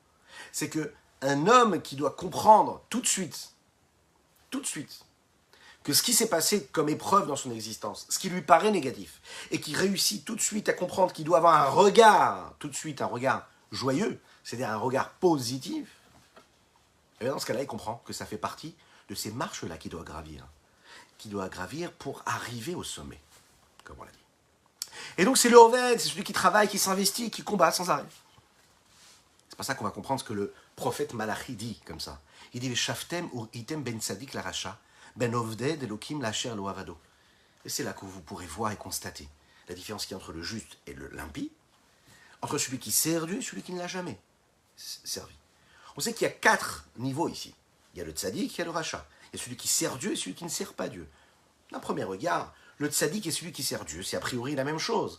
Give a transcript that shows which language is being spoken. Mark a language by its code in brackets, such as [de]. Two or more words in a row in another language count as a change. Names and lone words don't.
[fr] C'est qu'un homme qui doit comprendre tout de suite, que ce qui s'est passé comme épreuve dans son existence, ce qui lui paraît négatif, et qui réussit tout de suite à comprendre qu'il doit avoir un regard, tout de suite un regard joyeux, c'est-à-dire un regard positif, et bien dans ce cas-là, il comprend que ça fait partie de ces marches-là qu'il doit gravir pour arriver au sommet, comme on l'a dit. Et donc c'est le Oved, c'est celui qui travaille, qui s'investit, qui combat sans arrêt. C'est pour ça qu'on va comprendre ce que le prophète Malachi dit comme ça. Il dit « [he] ושבתם וראיתם בין צדיק לרשע, בין עובד אלוקים לאשר לא עבדו ». [fr] Et c'est là que vous pourrez voir et constater la différence qu'il y a entre le juste et l'impie, entre celui qui sert Dieu et celui qui ne l'a jamais servi. On sait qu'il y a 4 niveaux ici. Il y a le tzaddik, il y a le racha. Il y a celui qui sert Dieu et celui qui ne sert pas Dieu. D'un premier regard, le tzaddik et celui qui sert Dieu, c'est a priori la même chose.